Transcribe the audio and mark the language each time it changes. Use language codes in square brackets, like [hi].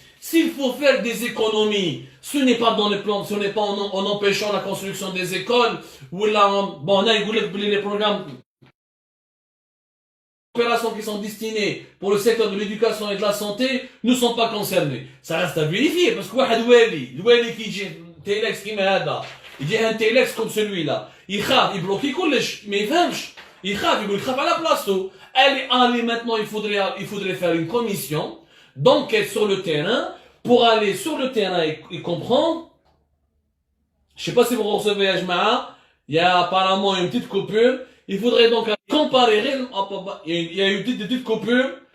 [fr] S'il faut faire des économies, ce n'est pas dans les plans, ce n'est pas en empêchant la construction des écoles, ou là, bon, on a les programmes opérations qui sont destinées pour le secteur de l'éducation et de la santé ne sont pas concernés. Ça reste à vérifier, parce que le wali qui dit, [ar] تيلكس كيما هذا يجي ان تيلكس كوم سولوي لا يخاف يبلوكي كلش ما يفهمش يخاف يقول يخاف على بلاصتو. [fr] Allez, maintenant il faudrait faire une commission d'enquête sur le terrain pour aller sur le terrain et comprendre. Je sais pas si vous recevez à Jma'a, il y a apparemment une petite coupure. Il faudrait donc comparer. Il y a une petite coupure.